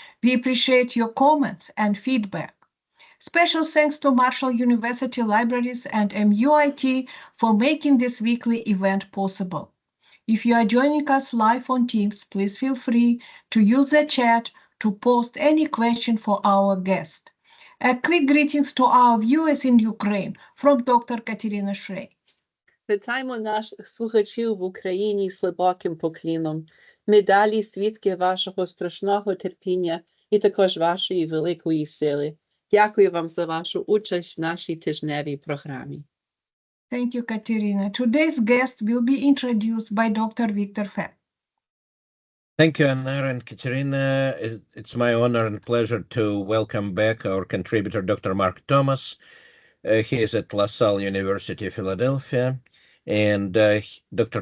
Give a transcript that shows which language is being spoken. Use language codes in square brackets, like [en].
[en] We appreciate your comments and feedback. Special thanks to Marshall University Libraries and MUIT for making this weekly event possible. If you are joining us live on Teams, please feel free to use the chat to post any question for our guest. A quick greetings to our viewers in Ukraine from Dr. Katerina Shrey. [uk] Вітаємо наших слухачів в Україні з глибоким поклоном. Ми далі свідки вашого страшного терпіння і також вашої великої сили. Дякую вам за вашу участь в нашій тижневій програмі. [en] Thank you, Katerina. Today's guest will be introduced by Dr. Victor Fett. Thank you, Anna and Katerina. It's my honor and pleasure to welcome back our contributor, Dr. Mark Thomas. He is at Salle University of Philadelphia. And Dr.